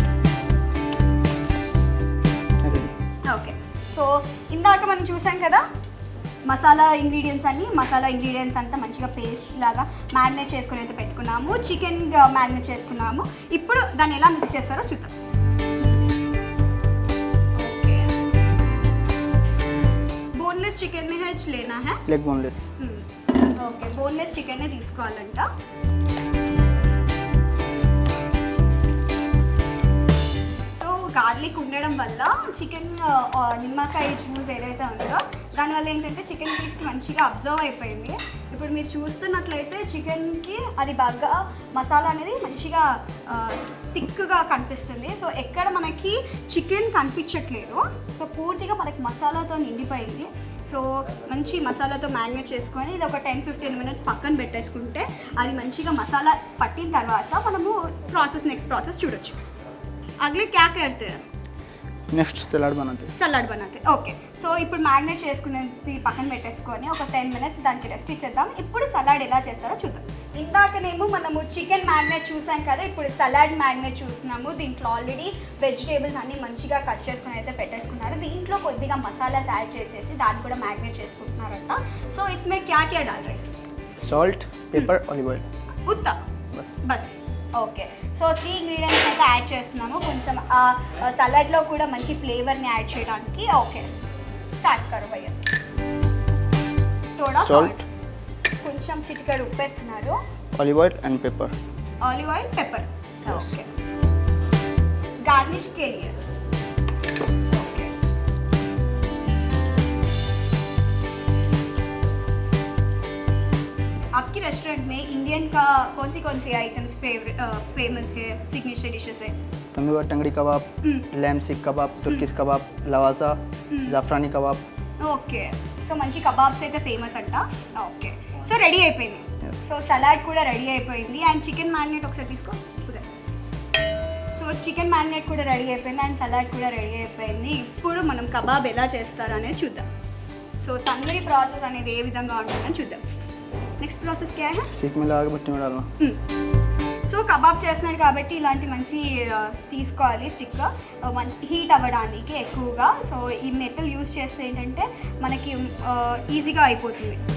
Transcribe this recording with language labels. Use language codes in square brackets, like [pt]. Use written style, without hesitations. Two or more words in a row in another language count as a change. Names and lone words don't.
[te] ఓకే, సో ఇందాక మనం చూసాం కదా మసాలా ఇంగ్రీడియంట్స్ అంతా మంచిగా పేస్ట్ లాగా మ్యారినేట్ చేసుకుని అయితే పెట్టుకున్నాము. చికెన్ మ్యారినేట్ చేసుకున్నాము. ఇప్పుడు దాన్ని ఎలా మిక్స్ చేస్తారో చూద్దాం. [en] Okay, boneless chicken [hi] लेना है? [en] leg boneless, [te] ఓకే, [en] boneless chicken [te] తీసుకోవాలంట. గార్లిక్ ఉండడం వల్ల చికెన్ నిమ్మకాయ జ్యూస్ ఏదైతే ఉందో దానివల్ల ఏంటంటే చికెన్ పీస్కి మంచిగా అబ్జర్వ్ అయిపోయింది. ఇప్పుడు మీరు చూస్తున్నట్లయితే చికెన్కి అది బాగా మసాలా అనేది మంచిగా థిక్గా కనిపిస్తుంది. సో ఎక్కడ మనకి చికెన్ కనిపించట్లేదు, సో పూర్తిగా మనకి మసాలాతో నిండిపోయింది. సో మంచి మసాలాతో మ్యారినేట్ చేసుకొని ఇది ఒక 10-15 minutes పక్కన పెట్టేసుకుంటే అది మంచిగా మసాలా పట్టిన తర్వాత మనము [en] next process [te] చూడొచ్చు. [hi] अगले क्या करते? [en] next salad [hi] बनाते. [te] ఓకే, సో ఇప్పుడు మ్యారినేట్ చేసుకునేది పక్కన పెట్టేసుకొని ఒక 10 minutes దానికి రెస్ట్ ఇచ్చేద్దాం. ఇప్పుడు సలాడ్ ఎలా చేస్తారో చూద్దాం. ఇందాకనేమో మనము చికెన్ మ్యారినేట్ చూసాం కదా, ఇప్పుడు సలాడ్ మ్యారినేట్ చూస్తున్నాము. దీంట్లో ఆల్రెడీ వెజిటేబుల్స్ అన్నీ మంచిగా కట్ చేసుకుని అయితే పెట్టేసుకున్నారు. దీంట్లో కొద్దిగా మసాలాస్ యాడ్ చేసేసి దాన్ని కూడా మ్యారినేట్ చేసుకుంటున్నారంట. [hi] सो इसमें क्या क्या डाल रहे? [en] Salt, pepper, olive oil, [hi] उतना बस. [te] ఓకే, సో 3 ingredients అయితే యాడ్ చేస్తున్నాము కొంచెం సలాడ్లో కూడా మంచి ఫ్లేవర్ని యాడ్ చేయడానికి. [hi] ओके, स्टार्ट करो भैया. थोड़ा साल्ट, [te] కొంచెం చిటికెడు ఉప్పు వేస్తున్నారు, [en] Olive oil and pepper. [hi] ओके, गार्निश के लिए. आपके रेस्टोरेंट में इंडियन का कौन सी आइटम्स फेमस है, सिग्नेचर डिशेस है? तंदूर टंगड़ी कबाब, लैम सीख कबाब, तुर्किश कबाब, लवासा, जाफरानी कबाब. [te] ఓకే, సో మంచి కబాబ్స్ అయితే ఫేమస్ అంట. ఓకే, సో రెడీ అయిపోయింది. సో సలాడ్ కూడా రెడీ అయిపోయింది. అండ్ చికెన్ మ్యారినేట్ ఒకసారి తీసుకో. సో చికెన్ మ్యారినేట్ కూడా రెడీ అయిపోయింది అండ్ సలాడ్ కూడా రెడీ అయిపోయింది. ఇప్పుడు మనం కబాబ్ ఎలా చేస్తారు అనేది చూద్దాం. సో తందూరి ప్రాసెస్ అనేది ఏ విధంగా ఉంటుందని చూద్దాం. [hi] नेक्स्ट प्रोसेस क्या है? सीख में लगा के भट्टी में डालना. [te] సో కబాబ్ చేస్తున్నాడు కాబట్టి ఇలాంటి మంచి తీసుకోవాలి స్టిక్, మంచి హీట్ అవ్వడానికి ఎక్కువగా. సో ఈ మెటల్ యూజ్ చేస్తే ఏంటంటే మనకి ఈజీగా అయిపోతుంది.